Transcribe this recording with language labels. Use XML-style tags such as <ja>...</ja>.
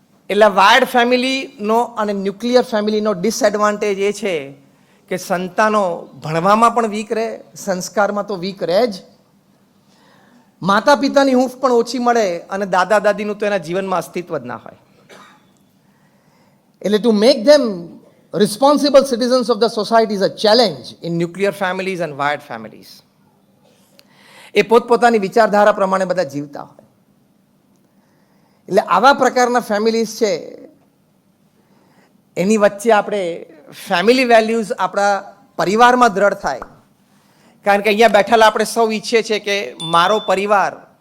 <gu>એટલે વાયર્ડ ફેમિલીનો અને nuclear ફેમિલીનો disadvantage એ છે કે સંતાનો ભણવામાં પણ વીક રહે, સંસ્કારમાં તો વીક રહે જ, માતા પિતાની હૂંફ પણ ઓછી મળે, અને દાદા દાદીનું તો એના જીવનમાં અસ્તિત્વ જ ના હોય. એટલે</gu> <en>To make them responsible citizens of the society is a challenge in nuclear families and wired families.</en> <gu>એ પોતપોતાની વિચારધારા પ્રમાણે બધા જીવતા હોય. એટલે આવા પ્રકારના ફેમિલીઝ છે, એની વચ્ચે આપણે ફેમિલી વેલ્યુઝ આપણા પરિવારમાં દ્રઢ થાય. કારણ કે અહીંયા બેઠેલા આપણે સૌ ઈચ્છીએ છીએ કે મારો પરિવાર</gu>